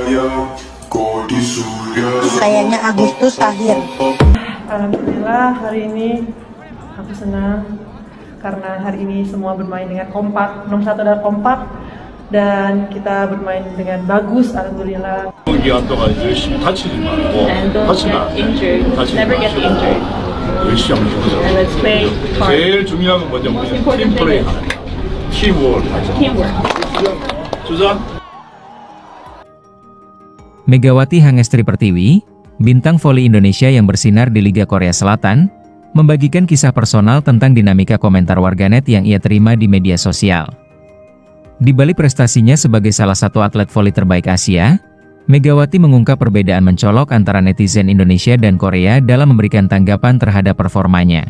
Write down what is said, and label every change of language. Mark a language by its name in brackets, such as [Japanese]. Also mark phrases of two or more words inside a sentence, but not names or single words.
[Indonesian] Kayaknya Agustus akhir. Alhamdulillah hari ini aku senang karena hari ini semua bermain dengan kompak. Nomor satu adalah kompak dan kita bermain dengan bagus. Alhamdulillah. [English] And don't get injured. Never get injured. And let's play hard. [Korean] 제일 중요한 건 뭐죠? 팀 플레이, 팀워크. 주자. [Indonesian] Megawati Hangestri Pertiwi, bintang voli Indonesia yang bersinar di Liga Korea Selatan, membagikan kisah personal tentang dinamika komentar warganet yang ia terima di media sosial. Di balik prestasinya sebagai salah satu atlet voli terbaik Asia, Megawati mengungkap perbedaan mencolok antara netizen Indonesia dan Korea dalam memberikan tanggapan terhadap performanya.